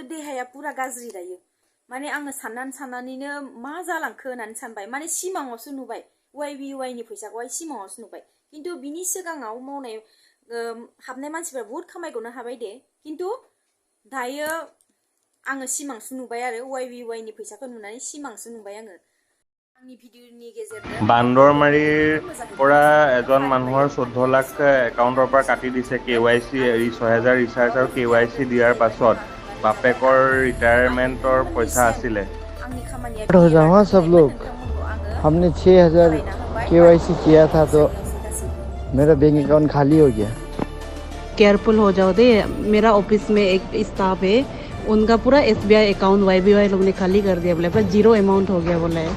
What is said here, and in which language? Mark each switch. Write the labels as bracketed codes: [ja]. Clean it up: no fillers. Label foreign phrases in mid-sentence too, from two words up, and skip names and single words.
[brx] देहाया पुरा गाज्रि दायो माने आङो साननानैनो मा जालांखो होननानै सानबाय माने सिमाङावसो नुबाय YBY नि फैसाखौहाय सिमाङावसो नुबाय खिन्थु बिनि सिगाङाव मावनाय हाबनाय मानसिफोरा बहुत खामायग'नो हाबाय दे खिन्थु दायो आङो सिमांसो नुबाय आरो YBY नि फैसाखौ नुनानै सिमांसो नुबाय आङो आंनि भिडिअनि गेजेरजों [as] বান্দৰমাৰীৰ পৰা এজন মানুহৰ 14 লাখ একাউণ্টৰ পৰা কাটি দিছে KYC 6,000 ৰিচাৰ্জ আৰু KYC দিয়াৰ পাছত বাপেকৰ ৰিটায়াৰমেণ্টৰ পইচা আছিলে [brx] आंनि खामानिया [hi] हो जाओ हाँ सब लोग हमने 6,000 KYC किया था तो मेरा बैंक अकाउंट खाली हो गया केयरफुल हो जाओ दे मेरा ऑफिस में एक स्टाफ है उनका पूरा SBI अकाउंट YBY लोग ने खाली कर दिया बोले पर 0 अमाउंट हो गया बोला है